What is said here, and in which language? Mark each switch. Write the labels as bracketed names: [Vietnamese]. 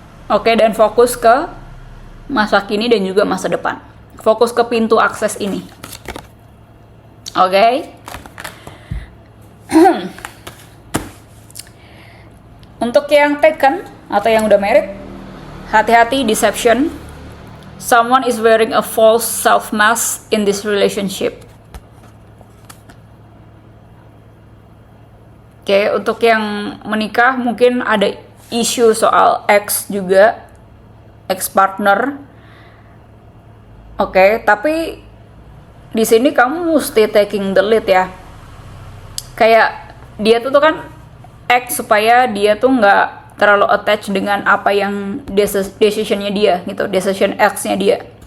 [Indonesian] Oke, dan fokus ke masa kini dan juga masa depan. Fokus ke pintu akses ini. Oke. Untuk yang taken atau yang udah married, hati-hati deception. [English] Someone is wearing a false self mask in this relationship. [Indonesian] Oke, untuk yang menikah mungkin ada isu soal ex juga, ex partner. Oke, tapi di sini kamu mesti [English] taking the lead [Indonesian] ya. Kayak dia tuh kan act supaya dia tuh nggak terlalu attached dengan apa yang decisionnya dia gitu, decision X-nya dia.